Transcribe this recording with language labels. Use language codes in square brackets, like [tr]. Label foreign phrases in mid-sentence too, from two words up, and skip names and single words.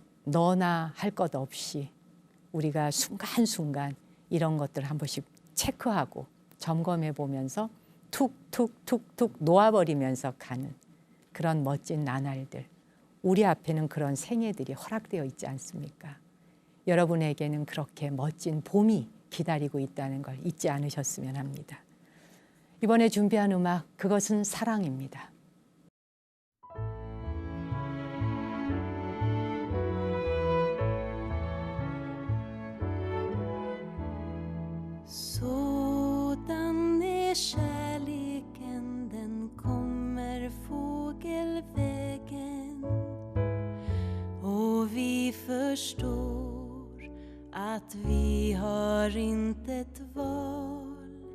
[ko] 너나 할 것 없이 우리가 순간순간 이런 것들 한 번씩 체크하고 점검해 보면서 툭툭툭툭 놓아버리면서 가는 그런 멋진 나날들, 우리 앞에는 그런 생애들이 허락되어 있지 않습니까? 여러분에게는 그렇게 멋진 봄이 기다리고 있다는 걸 잊지 않으셨으면 합니다. 이번에 준비한 음악, 그것은 사랑입니다. [sv] Sådan är kärleken, den kommer fågelvägen och vi förstår att vi har inte ett val.